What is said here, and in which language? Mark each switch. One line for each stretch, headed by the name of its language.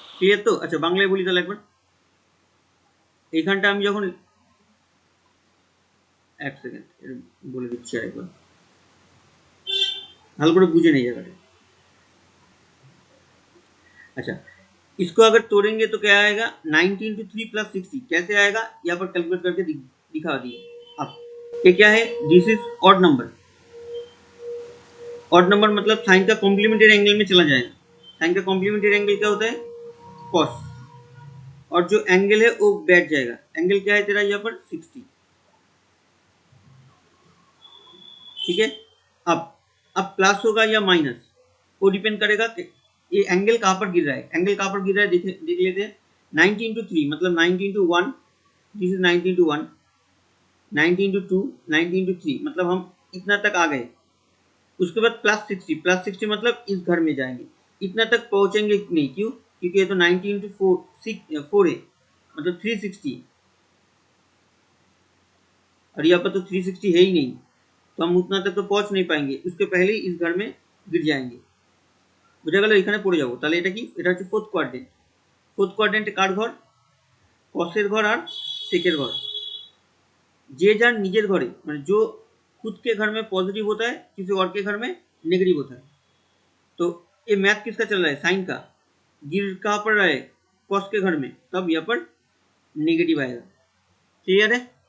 Bangla: Clear তো, আচ্ছা বাংলায় বলি তাহলে একবার। এইখানটা আমি যখন এক সেকেন্ড বলে দিচ্ছি আরেকবার, ভালো করে বুঝে নেই জায়গাটা।
Hindi: अच्छा इसको अगर तोड़ेंगे तो क्या आएगा, 90 इंटू 3 प्लस 60 कैसे आएगा, यहाँ पर कैलकुलेट करके दिखा दिए। अब ये क्या है, this is odd number, odd number मतलब साइन का कॉम्प्लीमेंट्री एंगल में चला जाएगा। साइन का कॉम्प्लीमेंट्री एंगल क्या होता है, कॉस, और जो एंगल है वो बैठ जाएगा। एंगल क्या है तेरा यहाँ पर 60, ठीक है। अब प्लस होगा या माइनस वो डिपेंड करेगा कि ये एंगल कहाँ पर गिर रहा है, एंगल कहाँ पर गिर रहा है देख लेते हैं। 90 इंटू 3 मतलब 90 into 1, this is 90 into 1, 90 into 2, 90 into 3 मतलब हम इतना तक आ गए। उसके बाद प्लस 60, प्लस 60 मतलब इस घर में जाएंगे, इतना तक पहुंचेंगे नहीं, क्यों, क्योंकि ये तो 90 इंटू 4 है मतलब 360, और यहाँ पर तो 360 है ही नहीं, तो हम उतना तक तो पहुंच नहीं पाएंगे, उसके पहले ही इस घर में गिर जाएंगे।
Bangla: বুঝা গেল, এখানে পড়ে যাবো। তাহলে এটা কি, এটা হচ্ছে ফোর্থ কোয়াড্রেন্ট। ফোর্থ কোয়াড্রেন্টে কার ঘর, কসের ঘর আর सेकेर घर। जे जार निजेर घरे মানে
Hindi: जो खुद के घर में पॉजिटिव होता है किसी और के घर में नेगेटिव होता है। तो ये मैथ किसका चल रहा है, साइन का, गिर कहाँ पर रहा है, कॉस के घर में, तब यहाँ पर नेगेटिव आएगा। क्लियर है,